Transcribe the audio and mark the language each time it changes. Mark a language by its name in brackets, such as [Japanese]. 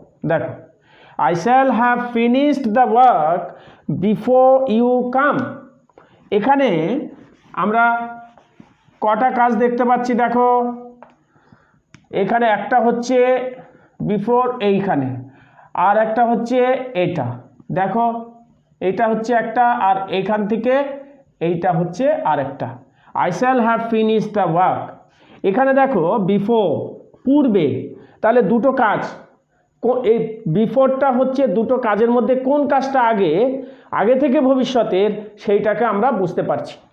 [Bangla] দেখো [English] I shall have finished the work before you come। [Bangla] এখানে আমরা কটা কাজ দেখতে পাচ্ছি? দেখো এখানে একটা হচ্ছে বিফোর এইখানে, আর একটা হচ্ছে এটা। দেখো এইটা হচ্ছে একটা, আর এইখান থেকে এইটা হচ্ছে আরেকটা। [English] I shall have finished the work। [Bangla] এখানে দেখো বিফোর পূর্বে, তাহলে দুটো কাজ। এই বিফোরটা হচ্ছে দুটো কাজের মধ্যে কোন কাজটা আগে থেকে ভবিষ্যতের, সেইটাকে আমরা বুঝতে পারছি।